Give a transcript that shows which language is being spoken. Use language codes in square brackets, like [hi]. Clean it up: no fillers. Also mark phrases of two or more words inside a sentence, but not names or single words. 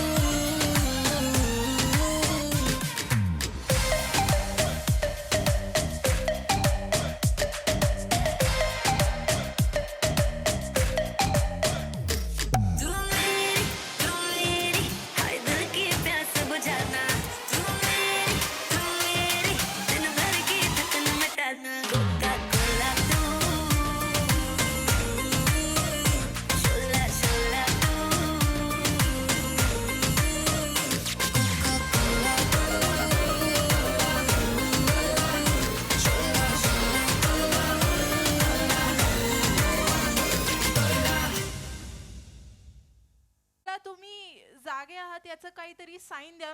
[hi] तू मेरी हाय दिल की प्यास बुझाना तू मेरी दिन भर की थकन मिटाना कोका कोला तू शोला शोला तू [mr] मला तुम्ही जागे आहात याचं काहीतरी साईन द्या.